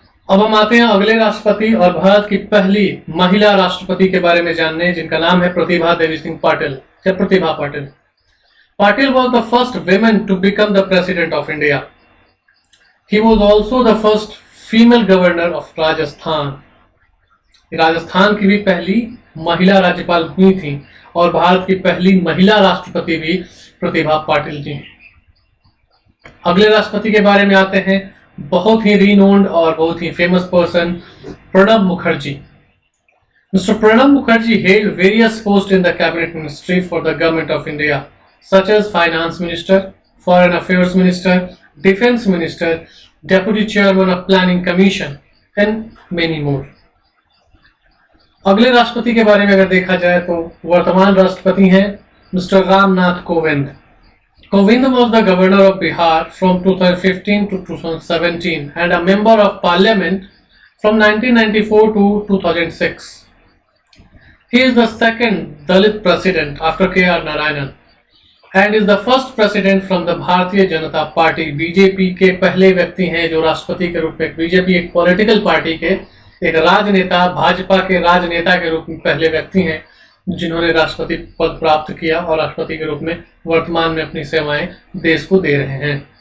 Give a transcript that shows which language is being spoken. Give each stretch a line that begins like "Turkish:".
Hindi: अब हम आते हैं अगले राष्ट्रपति और भारत की पहली महिला राष्ट्रपति के बारे में जानने, जिनका नाम है प्रतिभा देवी सिंह पाटिल या Pratibha Patil.
English: Patil was the first woman to become the President of India. He was also the first female governor of Rajasthan.
Hindi: Rajasthan की भी पहली महिला राज्यपाल हुई थी और भारत की पहली महिला राष्ट्रपति भी प्रतिभा पाटिल जी. अगले राष्ट्रपति के बारे में आते हैं, बहुत ही रिनोन्ड और बहुत ही famous person, Pranab Mukherjee.
English: Mr. Pranab Mukherjee held various posts in the cabinet ministry for the government of India, such as finance minister, foreign affairs minister, defense minister, deputy chairman of planning commission and many more.
Hindi: अगले राष्ट्रपति के बारे में अगर देखा जाए तो वर्तमान राष्ट्रपति हैं mister Ramnath Kovind.
English: Kovind was the governor of Bihar from 2015 to 2017 and a member of parliament from 1994 to 2006. He is the second Dalit president after KR Narayanan and is the first president from the Bharatiya Janata party.
Hindi: BJP के पहले व्यक्ति हैं जो राष्ट्रपति के रूप में, BJP एक पॉलिटिकल पार्टी के एक राजनेता, भाजपा के राजनेता के रूप में पहले व्यक्ति हैं जिन्होंने राष्ट्रपति पद प्राप्त किया और राष्ट्रपति के रूप में वर्तमान में अपनी सेवाएं देश को दे रहे हैं.